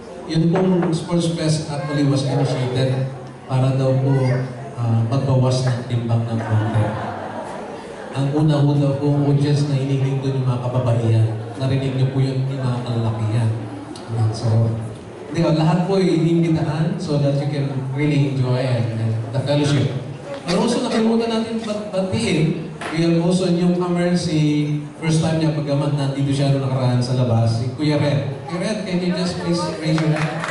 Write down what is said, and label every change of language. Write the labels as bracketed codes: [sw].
[tl] Yun pong Sports Fest [en] actually was initiated [tl] para daw po magbawas ng timbang ng konti. Ang una-una po audience na hinihiling doon yung mga kababaihan. Narinig niyo po yun yung mga kalalakihan. So, lahat po inimbitahan [en] so that you can really enjoy the fellowship. [tl] Pero also nakalimutan natin batiin, [en] we have also newcomer [tl] si [en] first time [tl] niya pagkaman nandito siya nung nakaraan sa labas, si Kuya Red. [en] Kuya Red, can you just please raise your hand?